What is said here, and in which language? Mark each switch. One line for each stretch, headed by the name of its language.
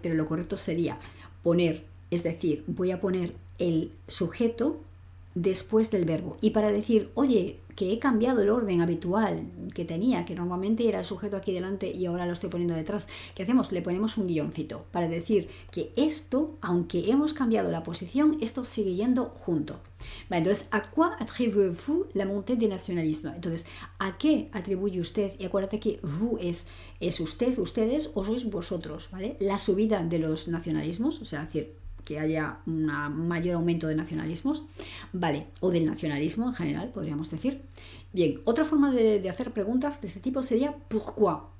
Spanish: Pero lo correcto sería poner, es decir, voy a poner el sujeto después del verbo. Y para decir, oye, que he cambiado el orden habitual que tenía, que normalmente era el sujeto aquí delante y ahora lo estoy poniendo detrás, ¿qué hacemos? Le ponemos un guioncito para decir que esto, aunque hemos cambiado la posición, esto sigue yendo junto. Vale, entonces,
French: ¿a quoi attribuez-vous la montée du nationalisme?
Spanish: Entonces, ¿a qué atribuye usted? Y acuérdate que vous es usted, ustedes o sois vosotros, ¿vale? La subida de los nacionalismos, o sea, decir, que haya un mayor aumento de nacionalismos, vale, o del nacionalismo en general, podríamos decir. Bien, otra forma de hacer preguntas de este tipo sería pourquoi.